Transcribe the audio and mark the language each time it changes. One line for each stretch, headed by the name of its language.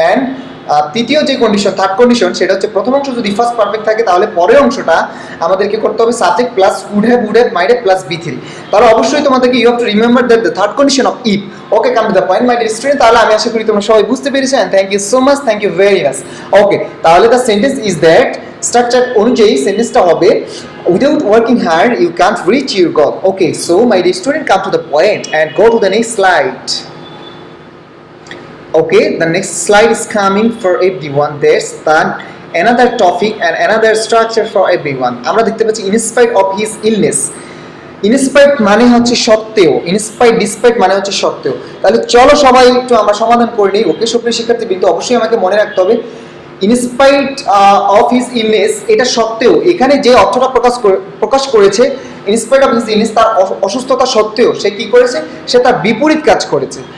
Bangla: And তৃতীয় যে condition, third condition, সেটা হচ্ছে প্রথম অংশ যদি ফার্স্ট পারফেক্ট থাকে তাহলে পরের অংশটা আমাদেরকে করতে হবে subject plus would have, might have plus B three. তাহলে অবশ্যই তোমাদেরকে
English: You have to remember that the third condition of if. Okay, come to the point my dear student.
Bangla: তাহলে আমি আশা করি তোমরা সবাই বুঝতে পেরেছো and
English: Thank you so much, thank you very much. Okay, তাহলে the sentence is that,
Bangla: structure অনুযায়ী সেন্টেন্সটা হবে
English: without working hard you can't reach your goal. Okay, so my dear student, come to the point and go to the next slide. Okay, the next slide is coming for everyone. There's another topic and another structure for everyone.
Bangla: আমরা দেখতে পাচ্ছি
English: in spite of his illness.
Bangla: in spite মানে হচ্ছে সত্ত্বেও, in spite despite মানে হচ্ছে সত্ত্বেও। তাহলে চলো সবাই একটু আমরা সমাধান করে নিই। ওকে সুপ্রিয় শিক্ষার্থীবৃন্দ, অবশ্যই আমাকে মনে রাখতে হবে
English: in spite of his illness
Bangla: এটা সত্ত্বেও, এখানে যে অর্থটা প্রকাশ করেছে in spite of his illness, তার অসুস্থতা সত্ত্বেও সে কি করেছে, সে তার বিপরীত কাজ করেছে।